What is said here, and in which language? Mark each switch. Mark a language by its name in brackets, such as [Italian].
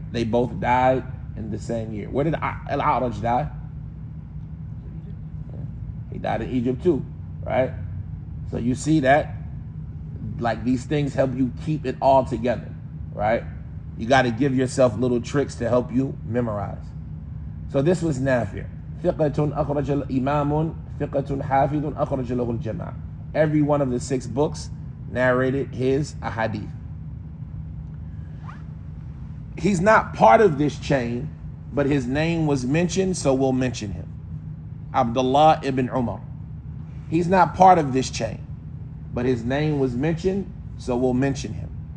[English] They both died in the same year. Where did Al-A'raj die? He died in Egypt too, right? So you see that, like, these things help you keep it all together, right? You got to give yourself little tricks to help you memorize. So this was Nafi'. [Arabic] ثقة أخرج الإمام ثقة حافظ أخرج له الجماعة. [English] Every one of the 6 books narrated his ahadith. He's not part of this chain, but his name was mentioned, so we'll mention him. Abdullah ibn Umar. He's not part of this chain, but his name was mentioned, so we'll mention him.